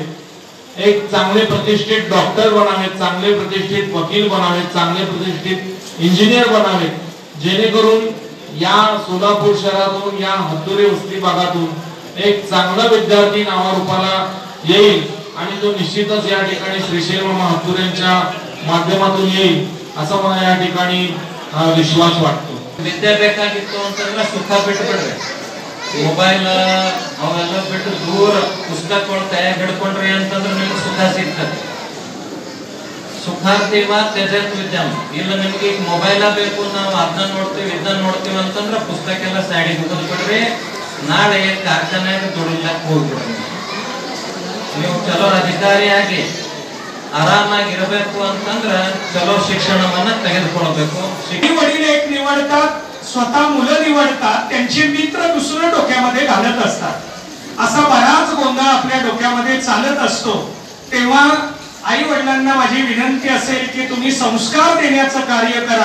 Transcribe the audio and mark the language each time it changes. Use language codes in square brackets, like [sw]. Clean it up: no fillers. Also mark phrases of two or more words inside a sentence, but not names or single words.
[mr] एक चांगले प्रतिष्ठित डॉक्टर बनावेत, चांगले प्रतिष्ठित वकील बनावेत, चांगले प्रतिष्ठित इंजिनियर बनावेत, जेणेकरून या सोलापूर शहरातून या हत्तुरे वस्ती भागातून एक चांगला विद्यार्थी नावारूपाला येईल आणि तो निश्चितच या ठिकाणी श्रीशैल हत्तुरेंच्या माध्यमातून येईल असं मला या ठिकाणी विश्वास वाटतो। [kn] ವಿದ್ಯಾಭ್ಯಾಸಾಗಿತ್ತು ಅಂತಂದ್ರೆ ಸುಖ ಬಿಟ್ಬಿಡ್ರಿ, ಮೊಬೈಲ್ ಅವೆಲ್ಲ ಬಿಟ್ಟು ದೂರ ಪುಸ್ತಕಗಳು ಕೈಯಾಗ ಹಿಡ್ಕೊಂಡ್ರಿ ಅಂತಂದ್ರೆ ನಿಮ್ಗೆ ಸುಖ ಸಿಗ್ತದೆ। [sa] सुखार्थीव त्यजेत् विद्याम् [kn] ಇಲ್ಲ ನಿಮ್ಗೆ ಈಗ ಮೊಬೈಲ್ ಬೇಕು, ನಾವು ಅದನ್ನ ನೋಡ್ತೀವಿ ಅಂತಂದ್ರೆ ಪುಸ್ತಕ ಎಲ್ಲ ಸೈಡಿಗೆ ಬಿಟ್ಬಿಡ್ರಿ, ನಾಳೆ ಕಾರ್ಖಾನೆಯಾಗ ದುಡಿಲಕ್ಕೆ ಹೋಗ್ಬಿಡ್ರಿ। ನೀವು ಚಲೋ ಅಧಿಕಾರಿಯಾಗಿ आरामागिरಬೇಕು ಅಂತಂದ್ರೆ चलो शिक्षणावನ್ನ ತೆಗೆದುಕೊಳ್ಳಬೇಕು। [mr] वडील एक निवडतात, स्वतः मुलं निवडतात, त्यांचे मित्र दुसऱ्या डोक्यामध्ये घालत असतात। असा बराच गोंधळ आपल्या डोक्यामध्ये चालत असतो। तेव्हा आई वडिलांना माझी विनंती असेल की तुम्ही संस्कार देण्याचं कार्य करा।